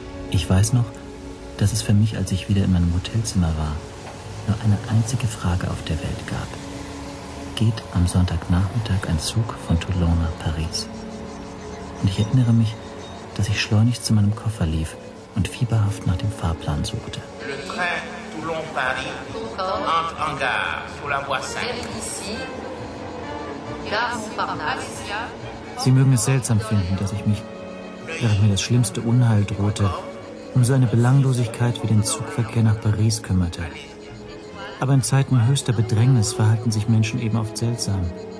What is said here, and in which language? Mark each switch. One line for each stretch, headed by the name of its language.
German: Ich weiß noch, dass es für mich, als ich wieder in meinem Hotelzimmer war, nur eine einzige Frage auf der Welt gab. Geht am Sonntagnachmittag ein Zug von Toulon nach Paris? Und ich erinnere mich, dass ich schleunig zu meinem Koffer lief und fieberhaft nach dem Fahrplan suchte.
French: Le train Toulon-Paris entre en gare sous la voie 5.
German: Sie mögen es seltsam finden, dass ich mich, während mir das schlimmste Unheil drohte, um so eine Belanglosigkeit wie den Zugverkehr nach Paris kümmerte. Aber in Zeiten höchster Bedrängnis verhalten sich Menschen eben oft seltsam.